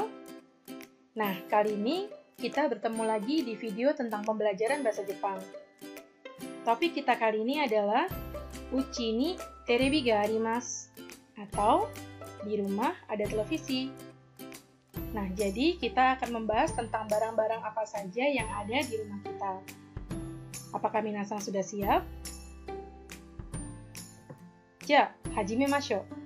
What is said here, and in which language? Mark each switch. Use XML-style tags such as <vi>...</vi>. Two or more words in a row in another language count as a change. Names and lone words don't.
<id>Nah, kali ini kita bertemu lagi di video tentang pembelajaran bahasa Jepang. Topik kita kali ini adalah</id> <ja>家にテレビがあります,</ja> <id>atau di rumah ada televisi. Nah, jadi kita akan membahas tentang barang-barang apa saja yang ada di rumah kita. Apakah minasan sudah siap?</id> <ja>じゃ、始めましょう.</ja>